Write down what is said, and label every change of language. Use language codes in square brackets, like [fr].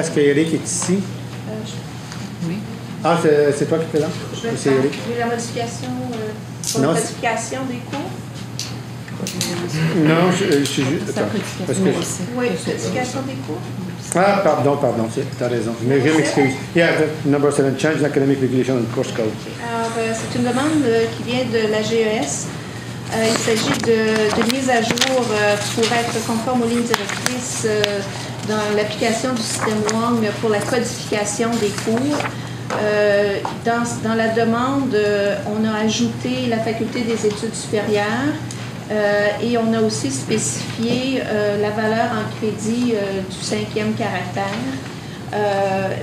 [fr] Est-ce qu'Éric est ici? Oui. Ah, c'est toi qui es là? Je vais la modification pour la classification des cours. Non, je suis juste... Attends, parce que oui, modification des cours. Ah, pardon, tu as raison. Mais je m'excuse. [en] Yeah, number 7, change academic regulation and course code. [fr] Alors, c'est une demande qui vient de la GES. Il s'agit de mise à jour pour être conforme aux lignes directrices dans l'application du système WONG pour la codification des cours. Dans la demande, on a ajouté la faculté des études supérieures et on a aussi spécifié la valeur en crédit du 5e caractère.